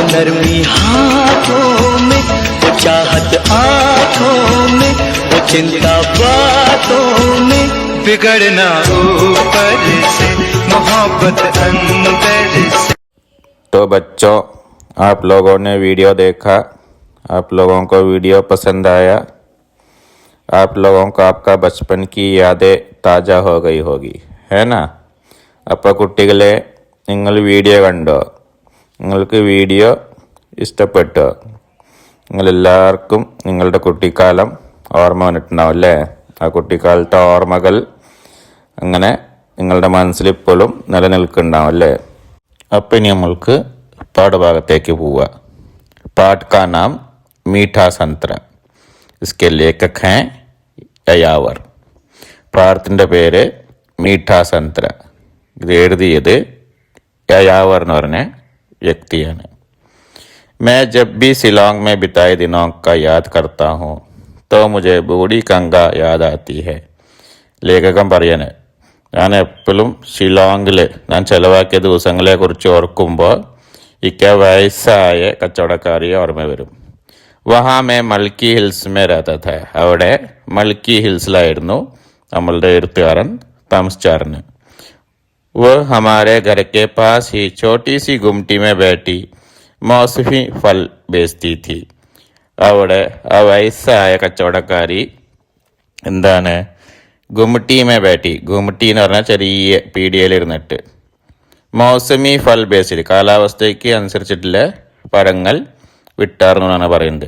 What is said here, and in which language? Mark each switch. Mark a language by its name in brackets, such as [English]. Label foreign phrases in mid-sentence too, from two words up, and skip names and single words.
[Hindi] नरमी हाथों में, वो चाहत आँखों में, वो चिंता बातों में, बिगड़ना ऊपर से, मोहब्बत अंदर से। तो बच्चों, आप लोगों ने वीडियो देखा, आप लोगों को वीडियो पसंद आया, आप लोगों को आपका बचपन की यादें ताज़ा हो गई होगी, है ना? [Malayalam] അപ്പോൾ കുട്ടികളെ, നിങ്ങൾ വീഡിയോ കണ്ടോ? നിങ്ങൾക്ക് വീഡിയോ ഇഷ്ടപ്പെട്ടോ? നിങ്ങളെല്ലാവർക്കും നിങ്ങളുടെ കുട്ടിക്കാലം ഓർമ്മ വന്നിട്ടുണ്ടാവും അല്ലേ? ആ കുട്ടിക്കാലത്തെ ഓർമ്മകൾ അങ്ങനെ നിങ്ങളുടെ മനസ്സിൽ ഇപ്പോഴും നിലനിൽക്കുന്നുണ്ടാവും അല്ലേ? അപ്പം ഇനി നമ്മൾക്ക് പാഠഭാഗത്തേക്ക് പോവുക. [Hindi] पाठ का नाम मीठा संतरा. इसके लेखक हैं यायावर. [Malayalam] പാഠത്തിൻ്റെ പേര് മീഠാ സന്തറ. ഇത് എഴുതിയത് यायावर എന്ന് പറഞ്ഞ വ്യക്തിയാണ്. [Hindi] मैं जब भी शिलोंग में बिताए दिनों का याद करता हूँ तो मुझे बूढ़ी गंगा याद आती है. [Malayalam] ലേഖകൻ പറയാണ്, ഞാൻ എപ്പോഴും ഷിലോങ്ങിൽ ഞാൻ ചിലവാക്കിയ ദിവസങ്ങളെക്കുറിച്ച് ഓർക്കുമ്പോൾ ഇക്ക വയസ്സായ കച്ചവടക്കാരിയെ ഓർമ്മ വരും. [Hindi] वहाँ मैं मल्की हिल्स में रहता था. [Malayalam] അവിടെ മൽക്കി ഹിൽസിലായിരുന്നു നമ്മളുടെ എഴുത്തുകാരൻ താമസിച്ചായിരുന്നു. [Hindi] वो हमारे घर के पास ही छोटी सी गुमटी में बैठी मौसमी फल बेचती थी. [Malayalam] അവിടെ ആ വയസ്സായ കച്ചവടക്കാരി എന്താണ് [Hindi] गुमटी में बैठी. [Malayalam] ഗുമട്ടി എന്ന് പറഞ്ഞാൽ ചെറിയ പീടികയിലിരുന്നിട്ട് [Hindi] मौसमी फल बेसिल [Malayalam] കാലാവസ്ഥയ്ക്ക് അനുസരിച്ചിട്ടുള്ള പഴങ്ങൾ വിട്ടാർന്നു എന്നാണ് പറയുന്നത്.